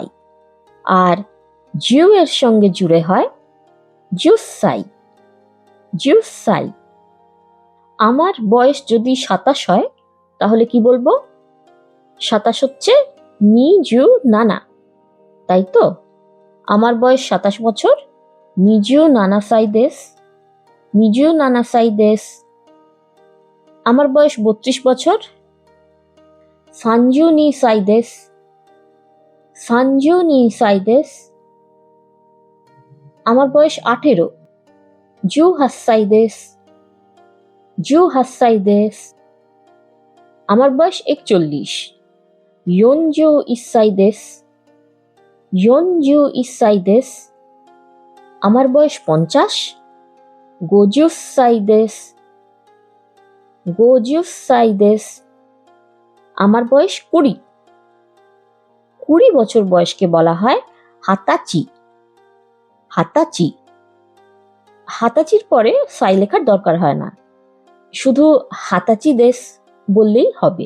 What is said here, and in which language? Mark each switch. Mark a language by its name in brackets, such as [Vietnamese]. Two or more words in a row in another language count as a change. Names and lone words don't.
[Bangla] আর জিউ এর সঙ্গে জুড়ে হয় 10歳। 10歳। আমার বয়স যদি 27 হয় তাহলে কি বলবো? 27 হচ্ছে 27, তাই তো? আমার বয়স 27 বছর, [Japanese] 27歳です। 27歳です। [Bangla] আমার বয়স 32 বছর, [Japanese] 32歳です。32歳です。 [Bangla] আমার বয়স 18, [Japanese] 18歳です。18歳です。 [Bangla] আমার বয়স 41, [Japanese] 41歳です。41歳です。 [Bangla] আমার বয়স 50, [Japanese] 50歳です。50歳です。 [Bangla] আমার বয়স 20, 20 বছর বয়সকে বলা হয় 20歳। [Japanese] 20歳। [Bangla] 20-র পরে সাই লেখার দরকার হয় না, শুধু 20歳দেশ বললেই হবে।